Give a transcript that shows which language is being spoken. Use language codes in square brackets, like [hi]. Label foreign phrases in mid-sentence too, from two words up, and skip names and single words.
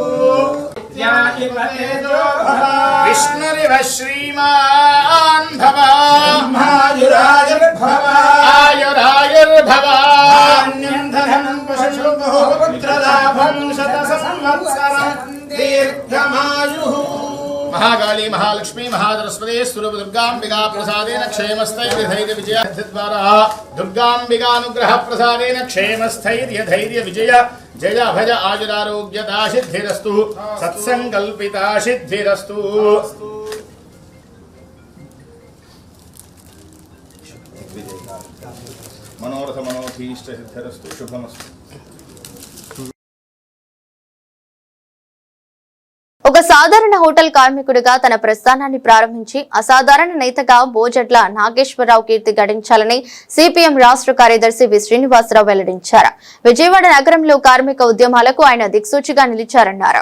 [sa] విష్ణురివ శ్రీమాన్ భవ ఆయురాయుర్భవ ఆయురాయుర్భవ ధనం పుత్రలాభం శత సంవత్సరం దీర్ఘమాయుః. महाकाली महालक्ष्मी महासरस्वती स्वरूप दुर्गांबिका प्रसादेन क्षेमस्थैर्य धैर्य विजय द्वारा दुर्गांबिकानुग्रह प्रसादेन क्षेमस्थैर्य धैर्य विजय जय भज आयुरारोग्यता सिद्धिरस्तु सत्संकल्पिता सिद्धिरस्तु. मनोरथ मनोभीष्ट सिद्धिरस्तु शुभमस्तु. [te] ఒక సాధారణ హోటల్ కార్మికుడిగా తన ప్రస్థానాన్ని ప్రారంభించి అసాధారణ నేతగా బోజట్ల నాగేశ్వరరావు కీర్తి గడించాలని సిపిఎం రాష్ట్ర కార్యదర్శి వి శ్రీనివాసరావు వెల్లడించారు. విజయవాడ నగరంలో కార్మిక ఉద్యమాలకు ఆయన దిక్సూచిగా నిలిచారన్నారు.